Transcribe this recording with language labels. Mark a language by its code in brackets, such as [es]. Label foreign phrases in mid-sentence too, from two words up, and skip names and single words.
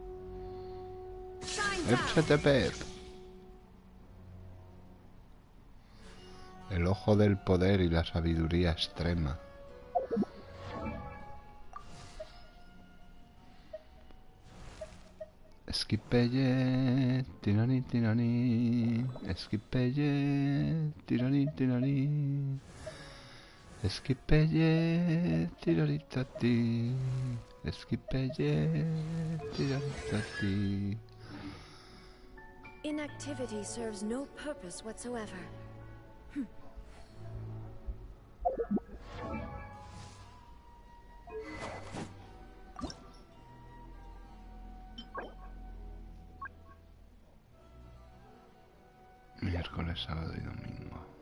[es] FTP. El ojo del poder y la sabiduría extrema. Esquipelle, tirani, tirani. Esquipelle, tirani, tirani. Esquipelle, tiraritati. Esquipelle, tiraritati. [en] Inactivity serves no purpose whatsoever. [es] Miércoles, sábado y domingo.